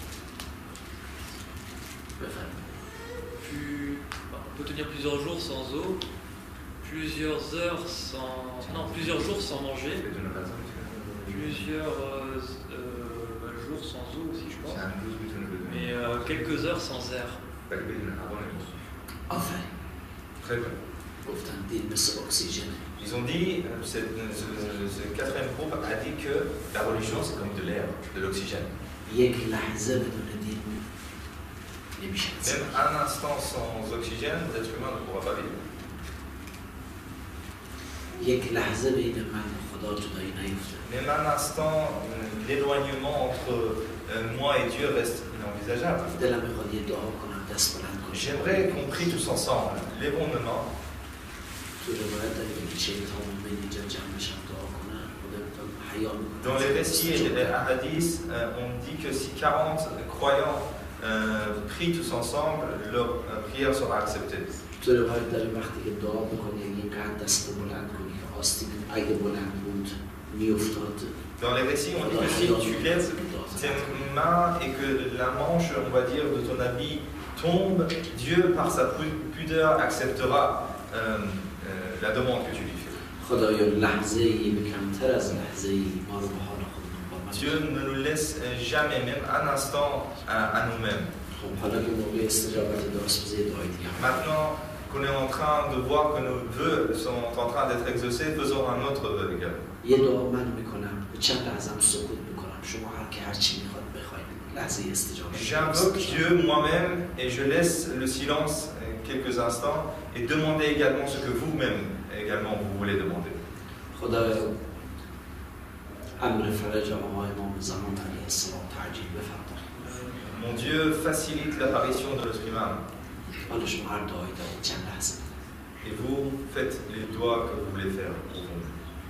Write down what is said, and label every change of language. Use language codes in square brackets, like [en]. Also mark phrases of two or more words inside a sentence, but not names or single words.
[fr] On peut tenir plusieurs jours sans eau, plusieurs jours sans manger, plusieurs jours sans eau aussi, je pense, mais quelques heures sans air. [fa] آفرین. [fr] Très bien. [fa] گفتن دین مثل اکسیژن. [fr] Ils ont dit, ce quatrième groupe a dit que la religion c'est comme de l'air, de l'oxygène. [fa] یک لحظه بدون دین نمیشه. [fr] Même un instant sans oxygène, l'être humain ne pourra pas vivre. [fa] یک لحظه بین من و خدا جدایی نیفته. [fr] Même un instant, l'éloignement entre moi et Dieu reste inenvisageable. [fa] دلم میخواد یه دعا کنم دست بلند کنم. [fr] J'aimerais qu'on prie tous ensemble. Lèvons nos mains. [fa] تو روایت داره که شیطان من اینجا جمع بشن دعا کنن خدا حیا میکنه. [fr] Dans les récits et les hadiths, on dit que si 40 croyants prient tous ensemble, leur prière sera acceptée. [fa] تو روایت داره وقتی که دعا میکنی اینقدر دست بلند کنی که آستین اگه بلند بود میافتاد. [fr] Dans les récits, on dit que si tu lèves tes mains et que la manche, on va dire, de ton habit tombe, Dieu, par sa pudeur, acceptera la demande que tu lui fais. [fa] خدایا لحظه‌ای به کمتر از لحظه‌ای ما رو به حال خودمون با [fr] Dieu ne nous laisse jamais, même un instant, à nous-mêmes. [fa] خب حالا که موقع استجابت دعاست بذار دعای دیگه. [fr] Maintenant qu'on est en train de voir que nos vœux sont en train d'être exaucés, faisons un autre vœu également. [fa] یه دعا من میکنم چند لحظه هم سکوت میکنم شما هر چی میخواد بخواید لحظه استجابت. [fr] J'invoque Dieu moi-même et je laisse le silence quelques instants et demandez également ce que vous-même également vous voulez demander. [fa] خدایا امر فرج آقای امام زمان [ar] علیه السلام [fa] تعجیل بفرما. [fr] Mon Dieu facilite l'apparition de notre imam. [fa] حالا شما هر دعایی دارید چند لحظه. [fr] Et vous faites les doigts que vous voulez faire pour vous.